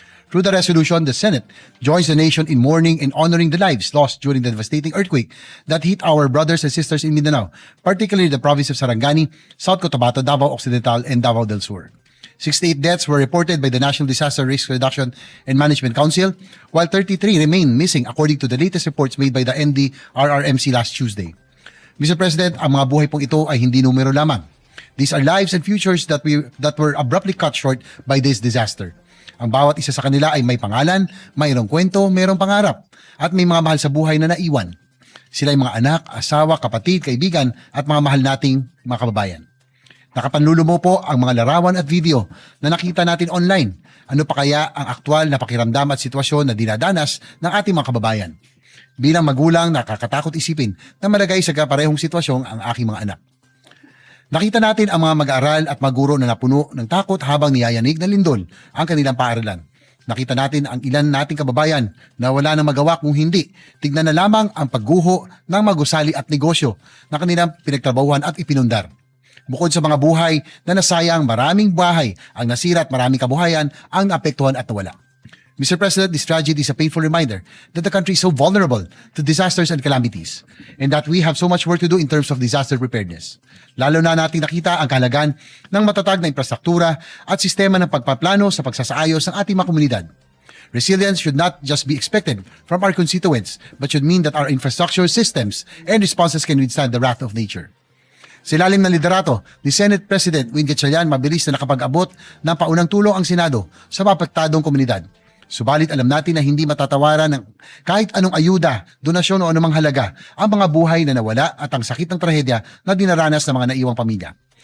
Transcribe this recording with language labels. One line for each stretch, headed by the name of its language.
English: Through the resolution, the Senate joins the nation in mourning and honoring the lives lost during the devastating earthquake that hit our brothers and sisters in Mindanao, particularly the province of Sarangani, South Cotabato, Davao Occidental, and Davao del Sur. 68 deaths were reported by the National Disaster Risk Reduction and Management Council, while 33 remain missing according to the latest reports made by the NDRRMC last Tuesday. Mr.
Filipino: President, ang mga buhay pong ito ay hindi numero lamang.
English: These are lives and futures that were abruptly cut short by this disaster.
Filipino: Ang bawat isa sa kanila ay may pangalan, mayroong kwento, mayroong pangarap, at may mga mahal sa buhay na naiwan. Sila ay mga anak, asawa, kapatid, kaibigan, at mga mahal nating mga kababayan. Nakapanlulumo po ang mga larawan at video na nakita natin online. Ano pa kaya ang aktwal na pakiramdam at sitwasyon na dinadanas ng ating mga kababayan? Bilang magulang, nakakatakot isipin na malagay sa kaparehong sitwasyon ang aking mga anak. Nakita natin ang mga mag-aaral at maguro na napuno ng takot habang niyayanig ng lindol ang kanilang paaralan. Nakita natin ang ilan nating kababayan na wala nang magawa kung hindi. Tignan na lamang ang pagguho ng magusali at negosyo na kanilang pinagtrabahuhan at ipinundar. Bukod sa mga buhay na nasayang, maraming bahay ang nasira at maraming kabuhayan ang naapektuhan at nawala.
English: Mr. President, this tragedy is a painful reminder that the country is so vulnerable to disasters and calamities and that we have so much work to do in terms of disaster preparedness.
Filipino: Lalo na nating nakita ang kahalagan ng matatag na infrastruktura at sistema ng pagpaplano sa pagsasaayos ng ating mga komunidad.
English: Resilience should not just be expected from our constituents but should mean that our infrastructure systems and responses can withstand the wrath of nature.
Filipino: Sa ilalim ng liderato ni Senate President J0EL, mabilis na nakapag-abot ng paunang tulong ang Senado sa mapektadong komunidad. Subalit alam natin na hindi matatawaran ng kahit anong ayuda, donasyon o anumang halaga ang mga buhay na nawala at ang sakit ng trahedya na dinaranas ng mga naiwang pamilya.